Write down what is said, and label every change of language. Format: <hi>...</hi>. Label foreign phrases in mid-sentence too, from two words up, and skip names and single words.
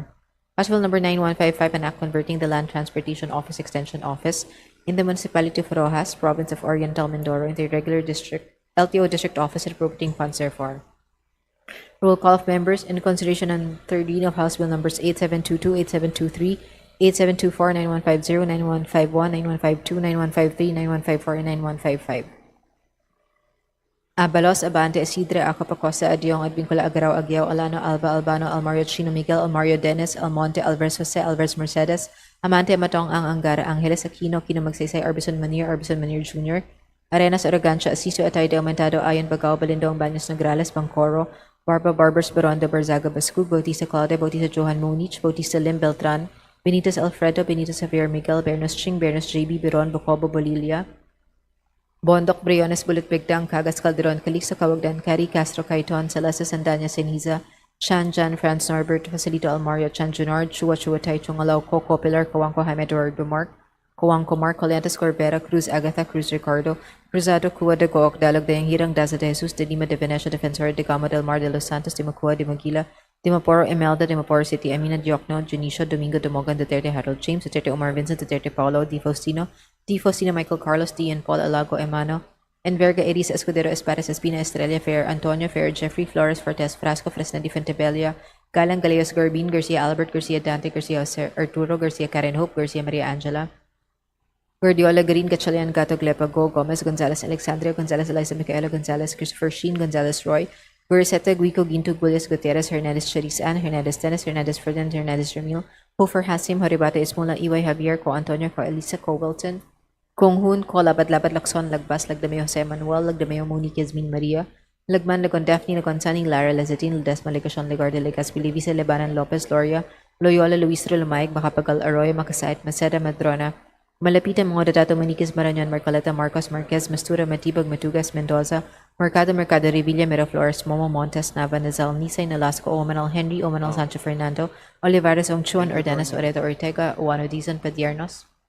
<en>House Bill number 9155, an act converting the Land Transportation Office Extension Office in the municipality of Rojas, province of Oriental Mindoro into a regular district LTO district office and appropriating funds therefore. Roll call of members in consideration on third reading of House Bill numbers 8722, 8723, 8724, 9150, 9151, 9152, 9153, 9154, and 9155. Abalos, Abante, Isidre, Acop, Acosta, Adiong, Advincula, Agaraw, Aguiao, Alano, Alba, Albano, Almario, Chino, Miguel, Almario, Dennis, Almonte, Alvarez, Jose, Alvarez, Mercedes, Amante, Matong, Angara, Angeles, Aquino, Kino, Magsaysay, Arbison Manir Jr., Arenas, Aragancia, Asiso, Atay, de Aumentado, Ayon, Bagao, Balindong, Baños, Nograles, Bangcoro, Barbers, Baronda, Barzaga, Bascug, Bautista Claude, Bautista Johan Monich, Bautista Lim Beltran, Benitez Alfredo, Benitez Javier Miguel, Bernos Ching, Bernos JB, Biron, Bocobo, Bolilia, Bondok, Briones, Bullet Bigdang, Cagas, Calderon, Calixto, Cawagdan, Cari, Castro, Caiton, Salasa, Sandanya, Ceniza, Chan, Jan, Franz Norbert, Facilito, Almario, Chan, Junard, Chua, Tai, Chungalaw, Coco, Pilar, Coangco, Jaime, Eduardo Mark, Coangco, Mark, Colantes, Corbera, Cruz, Agatha, Cruz, Ricardo, Cruzado, Cua de Gook, Dalog de Hirang, Daza de Jesus, de Lima de Venecia, Defensor, de Gama del Mar de los Santos, de Macua, de Maguila, de Maporo, Imelda, de Maporo City, Amina Diokno, Junicio, Domingo de Mogan, Duterte, Harold James, Duterte Omar Vincent, Duterte Paulo, Di Faustino, Michael Carlos, D. and Paul Alago Emano, Enverga, Eris, Escudero, Espares, Espina, Estrella, Fair, Antonio, Fair, Jeffrey, Flores, Fortes, Frasco, Fresna, Di Fontebella, Galang, Galeos, Garbin, Garcia, Albert, Garcia, Dante, Garcia, Arturo, Garcia, Karen Hope, Garcia, Maria Angela, Guardiola, Green, Gatchalian, Gato, Glepago, Gomez, Gonzalez, Alexandria, Gonzalez, Eliza, Micaela, Gonzalez, Christopher Sheen, Gonzalez, Roy, Guriseta, Guico, Ginto, Gulles, Gutierrez, Hernandez, Charis Ann, Hernandez, Dennis, Hernandez, Ferdinand, Hernandez, Ramil, Hofer, Hasim, Horibata, Ismula, Iway, Javier, Co Antonio, Co Elisa, Co Wilton, Kung Hun, Ko Labad, Lakson, Lagbas, Lagdameo, Jose Manuel, Lagdameo, Monique, Yasmin, Maria, Lagman, Lagon, Daphne, Lagon, Sunny, Lara, Lazatin, Ledesma, Legacion, Legarde, Legaspi, Livisa, Lebanon, Lopez, Loria, Loyola, Luis Lumayag, Macapagal, Arroyo, Makasait, Maceda, Madrona, Malapitan, mga Dadato, Maniquez, Marañon, Marcoleta, Marcos, Marquez, Mastura, Matibag, Matugas, Mendoza, Mercado, Revilla, Miraflores, Momo, Montes, Nava, Nazal, Nisay, Nalasco, Omanal, Henry, Omanal, Sancho Fernando, Olivares, Ongchuan, Ordenas, Oreta, Ortega, Uano, Dizon, Padiernos,</en>